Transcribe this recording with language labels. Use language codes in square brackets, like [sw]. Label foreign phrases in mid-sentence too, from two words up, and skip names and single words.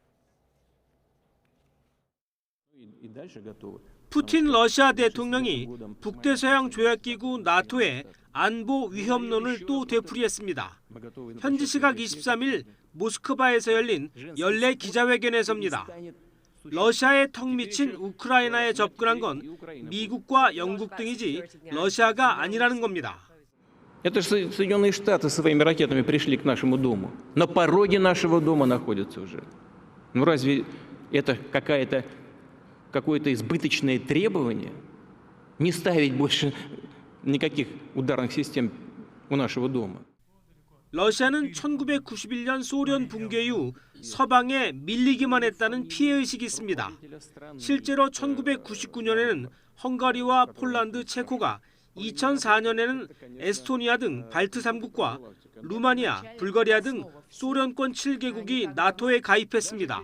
[ko] 푸틴 러시아 대통령이 북대서양 조약기구 나토의 안보 위협론을 또 되풀이했습니다. 현지 시각 23일 모스크바에서 열린 연례 기자회견에서입니다. 러시아에 턱 미친 우크라이나에 접근한 건 미국과 영국 등이지 러시아가 아니라는 겁니다. [ru] Это же Соединенные Штаты своими ракетами пришли к нашему дому. На пороге нашего дома находятся уже. Ну разве это какое-то избыточное требование? Не ставить больше никаких ударных систем у нашего дома. [ko] 러시아는 1991년 소련 붕괴 이후 서방에 밀리기만 했다는 피해의식이 있습니다. 실제로 1999년에는 헝가리와 폴란드, 체코가 2004년에는 에스토니아 등 발트 3국과 루마니아, 불가리아 등 소련권 7개국이 나토에 가입했습니다.